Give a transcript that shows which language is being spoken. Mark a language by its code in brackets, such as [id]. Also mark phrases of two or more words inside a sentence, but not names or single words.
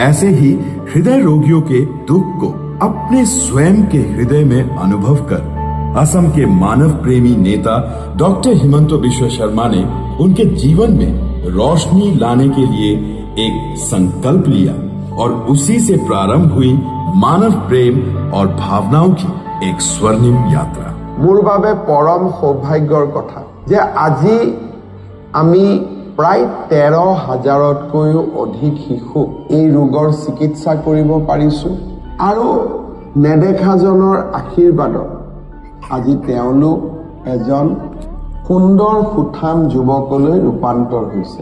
[hi] ऐसे ही हृदय रोगियों के दुख को अपने स्वयं के हृदय में अनुभव कर असम के मानव प्रेमी नेता डॉक्टर हिमंत बिश्व शर्मा ने उनके जीवन में रोशनी लाने के लिए एक संकल्प लिया और उसी से प्रारंभ हुई मानव प्रेम और भावनाओं की एक स्वर्णिम यात्रा। [as] মোৰ বাবে পৰম সৌভাগ্যৰ কথা যে আজি আমি প্ৰায় 13,000তকৈও অধিক শিশু এই ৰোগৰ চিকিৎসা কৰিব পাৰিছো আৰু নেদেখাজনৰ আশীৰ্বাদত আজি তেওঁলোক এজন সুন্দৰ সুঠাম যুৱকলৈ ৰূপান্তৰ হৈছে।